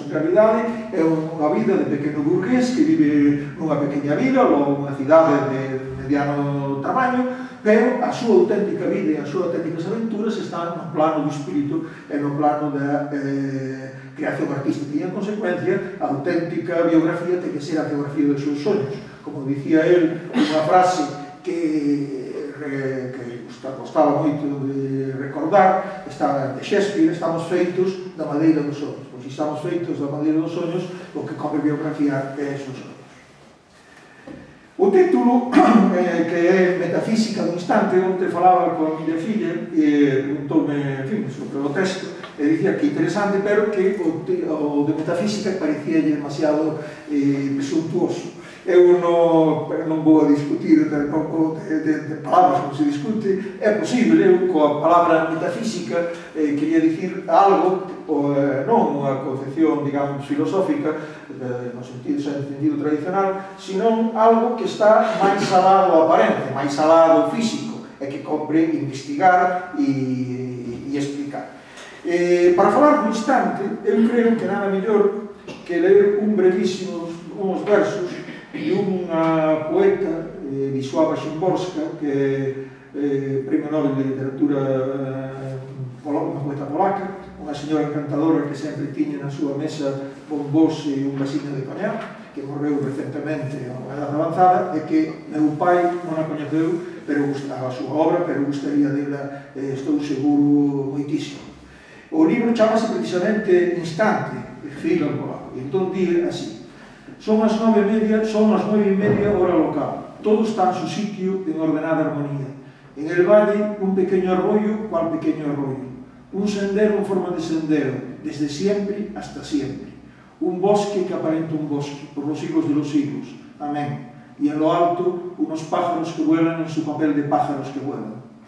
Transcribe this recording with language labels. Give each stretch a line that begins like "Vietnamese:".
Galician: En realidade é unha vida de pequeno burgués que vive nunha pequena vila ou unha cidade de mediano tamaño, pero a súa auténtica vida e as súas auténticas aventuras están no plano do espírito e no plano da creación artística, e en consecuencia a auténtica biografía ten que ser a biografía dos seus sonhos. Como dicía el, unha frase que gostaba moito de recordar, de Shakespeare: estamos feitos da madeira dos sonhos. Pois estamos feitos da madeira dos sonhos, o que come biografía é os sonhos. O título, que é Metafísica do instante, onde falaba con a miña filla e preguntoume, en fin, sobre o texto, e dicía que interesante, pero que o de metafísica parecía demasiado presuntuoso. Eu non vou a discutir tampouco de palabras como se discute. É posible, eu coa palabra metafísica quería dicir algo, non unha concepción, digamos, filosófica no sentido tradicional, sino algo que está máis alá do aparente, máis alá do físico, e que compre investigar e explicar. Para falar do instante, eu creo que nada mellor que ler uns versos de unha poeta, Wisława Szymborska, que é Premio Nobel de Literatura, unha poeta polaca, unha señora encantadora que sempre tiña na súa mesa bombós e un vasino de coñac, que morreu recentemente a unha edad avanzada, e que meu pai non a coñeceu a súa obra, pero gustaría dela, estou seguro, moitísimo. O libro chamase precisamente Instante, escrito en polaco, e entón di así: son as 9:30 hora local,
Spanish: todo está en su sitio en ordenada armonía. En el valle un pequeño arroyo, cual pequeño arroyo, un sendero en forma de sendero, desde siempre hasta siempre, un bosque que aparenta un bosque, por los siglos de los siglos, amén. Y en lo alto unos pájaros que vuelan en su papel de pájaros que vuelan.